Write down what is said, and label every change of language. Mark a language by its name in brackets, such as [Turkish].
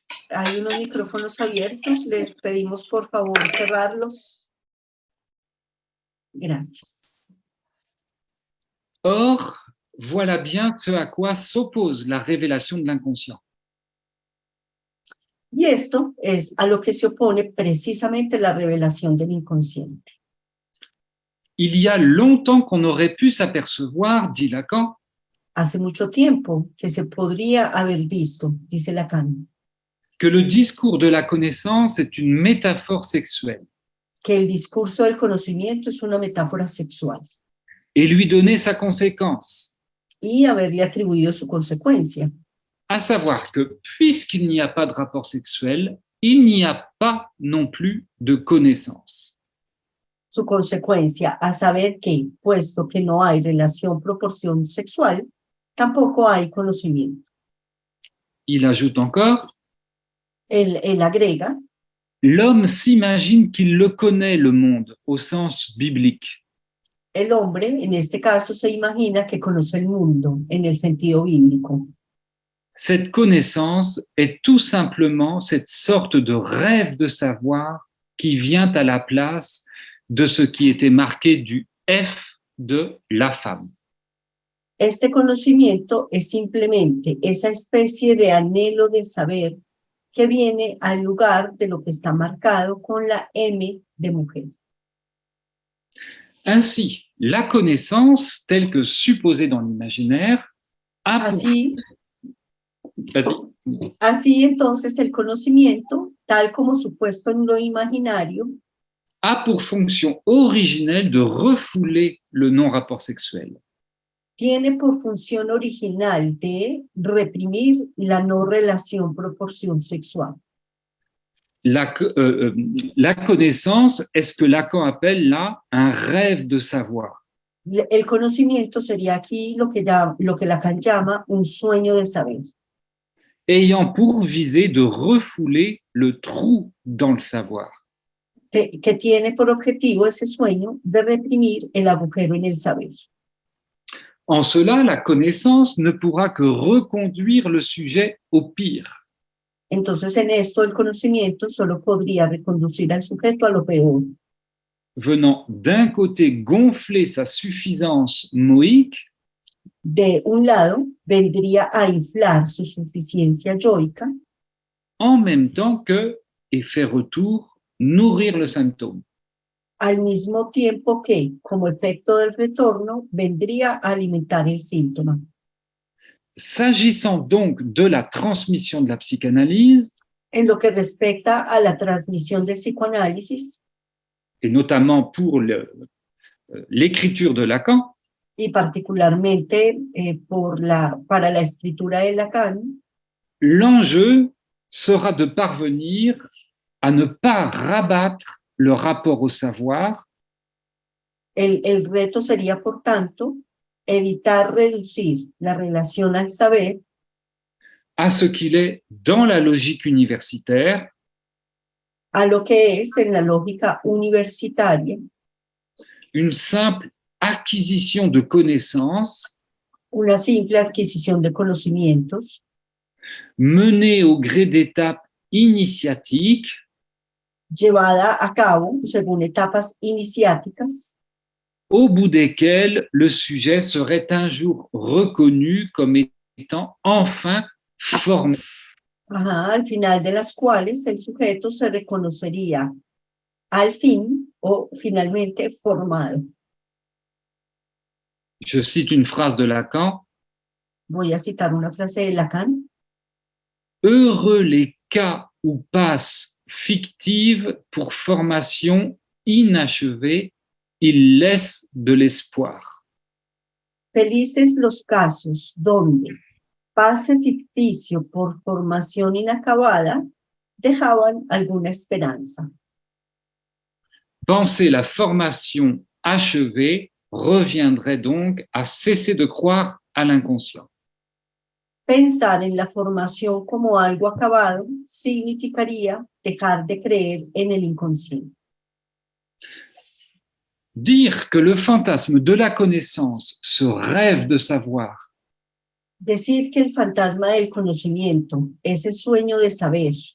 [Spanish] Hay unos micrófonos abiertos. Les pedimos por favor cerrarlos. Gracias. [French] Or, voilà bien ce à quoi s'oppose la révélation de l'inconscient. [Spanish] Y esto es a lo que se opone precisamente la revelación del inconsciente. [French] Il y a longtemps qu'on aurait pu s'apercevoir, dit Lacan, [Spanish] Hace mucho tiempo que se podría haber visto, dice Lacan, [French] que le discours de la connaissance est une métaphore sexuelle [Spanish] que el discurso del conocimiento es una metáfora sexual [French] et lui donner sa conséquence, [Spanish] y haberle atribuido su consecuencia, [French] à savoir que puisqu'il n'y a pas de rapport sexuel, il n'y a pas non plus de connaissance. [Spanish] su consecuencia, a saber que, puesto que no hay relación proporción sexual, tampoco hay conocimiento. [French] Il ajoute encore, [Spanish] Él agrega, [French] l'homme s'imagine qu'il le connaît, le monde, au sens biblique. [Spanish] el hombre, en este caso, se imagina que conoce el mundo en el sentido bíblico. [French] Cette connaissance est tout simplement cette sorte de rêve de savoir qui vient à la place de ce qui était marqué du F de la femme. [Spanish] Este conocimiento es simplemente esa especie de anhelo de saber que viene al lugar de lo que está marcado con la M de mujer. [French] Ainsi, la connaissance, telle que supposée dans l'imaginaire, a pour... [Spanish] Así entonces el conocimiento, tal como supuesto en lo imaginario, [French] a pour fonction originelle de refouler le non-rapport sexuel. [Spanish] Tiene por función original de reprimir la no relación proporción sexual. [French] La connaissance est ce que Lacan appelle là un rêve de savoir. [Spanish] El conocimiento sería aquí lo que Lacan llama un sueño de saber. [French] Ayant pour visée de refouler le trou dans le savoir. [Spanish] Que tiene por objetivo ese sueño de reprimir el agujero en el saber. [French] En cela, la connaissance ne pourra que reconduire le sujet au pire. [Spanish] Entonces, en esto, el conocimiento solo podría reconducir al sujeto a lo peor. [French] Venant d'un côté gonfler sa suffisance moïque, [Spanish] de un lado, vendría a inflar su suficiencia yoica, [French] en même temps que, effet retour, nourrir le symptôme. [Spanish] Al mismo tiempo que, como efecto del retorno, vendría a alimentar el síntoma. [French] S'agissant donc de la transmission de la psychanalyse, [Spanish] en lo que respecta a la transmisión del psicoanálisis, [French] et notamment pour l'écriture de Lacan, [Spanish] y particularmente para la escritura de Lacan, [French] l'enjeu sera de parvenir à ne pas rabattre le rapport au savoir. [Spanish] El reto sería, por tanto, evitar reducir la relación al saber [French] à ce qu'il est dans la logique universitaire, [Spanish] a lo que es en la lógica universitaria, [French] une simple acquisition de connaissances, [Spanish] una simple adquisición de conocimientos, [French] menée au gré d'étapes initiatiques, [Spanish] llevada a cabo según etapas iniciáticas, [French] au bout desquelles le sujet serait un jour reconnu comme étant enfin formé. [Spanish] al final de las cuales el sujeto se reconocería al fin o finalmente formado. [French] Je cite une phrase de Lacan. [Spanish] Voy a citar una frase de Lacan. [French] Heureux les cas où passent fictives pour formation inachevée, ils laissent de l'espoir. [Spanish] Felices los casos donde pase ficticio por formación inacabada dejaban alguna esperanza. [French] Penser la formation achevée reviendrait donc à cesser de croire à l'inconscient. [Spanish] Pensar en la formación como algo acabado significaría dejar de creer en el inconsciente. [French] Dire que le fantasme de la connaissance, ce rêve de savoir, [Spanish] Decir que el fantasma del conocimiento, ese sueño de saber,